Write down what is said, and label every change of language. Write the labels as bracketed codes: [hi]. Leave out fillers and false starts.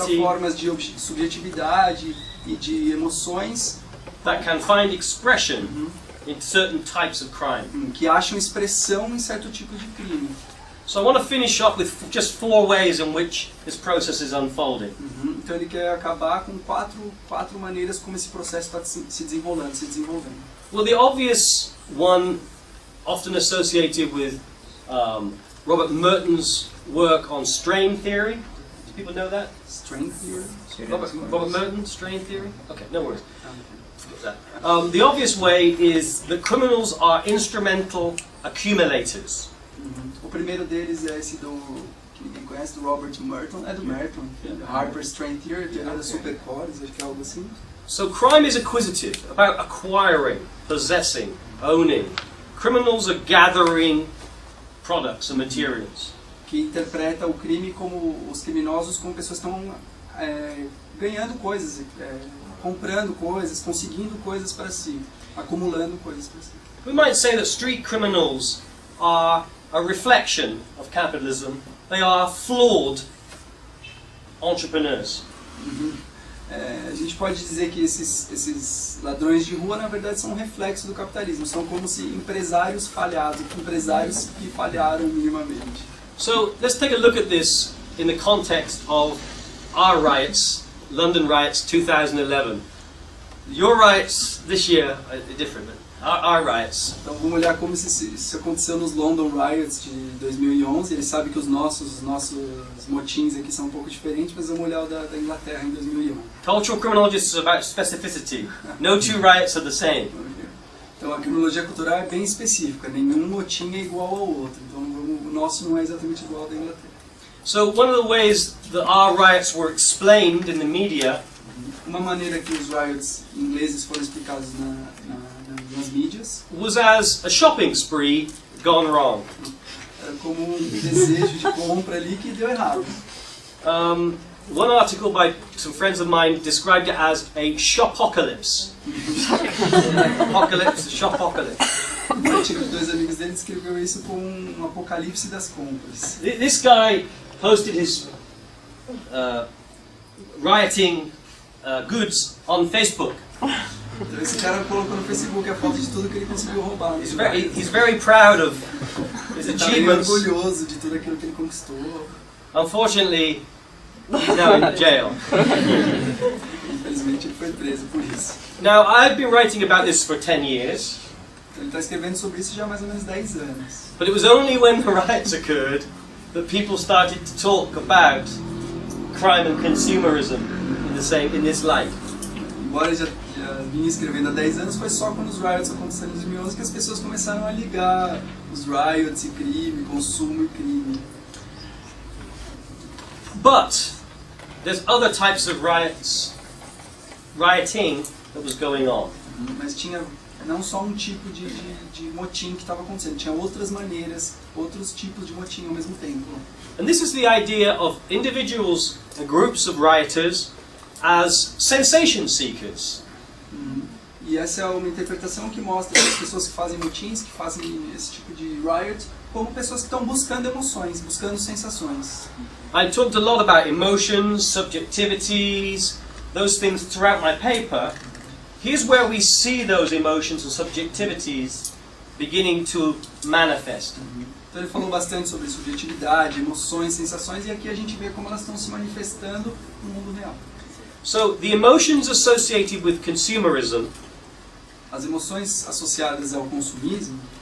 [pt] certas formas de subjetividade e de emoções [en] that can find expression in certain types of crime. [pt] que acham expressão em certo tipo de crime. [en] So I want to finish up with just 4 ways in which this process is unfolding. [pt] Então ele quer acabar com quatro maneiras como esse processo está se desenvolvendo. [en] Well, the obvious one, often associated with Robert Merton's work on strain theory. Do people know that? Strain theory? Robert Merton, strain theory? Okay, no worries. The obvious way is that criminals are instrumental accumulators. [pt] O primeiro deles é esse que ninguém conhece, do Robert Merton. É do Merton. Harper Strain Theory, teoria das supercores, acho que é algo assim. [en] So crime is acquisitive, about acquiring, possessing, owning. Criminals are gathering products and materials. [pt] que interpreta o crime como os criminosos como pessoas que estão ganhando coisas, comprando coisas, conseguindo coisas para si, acumulando coisas para si. [en] We might say that street criminals are a reflection of capitalism. They are flawed entrepreneurs. [pt] A gente pode dizer que esses ladrões de rua, na verdade, são um reflexo do capitalismo. São como se empresários falhados, empresários que falharam minimamente. [en] So let's take a look at this in the context of our riots, London riots 2011. Your riots this year are different, but our riots. [pt] Então vamos olhar como isso aconteceu nos London Riots de 2011. Ele sabe que os nossos motins aqui são um pouco diferentes, mas vamos olhar o da Inglaterra em 2001. [en] Cultural criminology is about specificity. No two riots are the same. [pt] Então a criminologia cultural é bem específica, nenhum motim é igual ao outro. Então o nosso não é exatamente igual ao da Inglaterra. [en] So one of the ways that our riots were explained in the media, [pt] uma maneira que os riots ingleses foram explicados nas mídias, [en] was as a shopping spree gone wrong. [pt] Era como um desejo de compra ali que deu errado. [en] One article by some friends of mine described it as a shopocalypse. Apocalypse, shopocalypse. [pt] Um artigo de dois amigos dele descreveu isso como um apocalipse das compras. [en] This guy posted his rioting goods on Facebook. [pt] Então esse cara colocou no Facebook a foto de tudo que ele conseguiu roubar. [en] He's very proud of his achievements. [pt] Ele está orgulhoso de tudo aquilo que ele conquistou. [en] Unfortunately, he's now in jail. [pt] Infelizmente ele foi preso por isso. [en] Now, I've been writing about this for 10 years. [pt] Ele está escrevendo sobre isso já há mais ou menos 10 anos. [en] But it was only when the riots occurred that people started to talk about crime and consumerism in this light. [pt] Embora já vinha escrevendo há 10 anos, foi só quando os riots aconteceram em 2011 que as pessoas começaram a ligar os riots e crime, consumo e crime. [en] But there's other types of rioting that was going on. [pt] Mas tinha não só um tipo de motim que estava acontecendo, tinha outras maneiras, outros tipos de motim ao mesmo tempo. [en] And this is the idea of individuals and groups of rioters as sensation seekers. [pt] E essa é uma interpretação que mostra as pessoas que fazem motins, que fazem esse tipo de riot, como pessoas que estão buscando emoções, buscando sensações. [en] I talked a lot about emotions, subjectivities, those things throughout my paper. Here's where we see those emotions and subjectivities beginning to manifest. [pt] Então ele falou bastante sobre subjetividade, emoções, sensações, e aqui a gente vê como elas estão se manifestando no mundo real. [en] So the emotions associated with consumerism, [pt] as emoções associadas ao consumismo,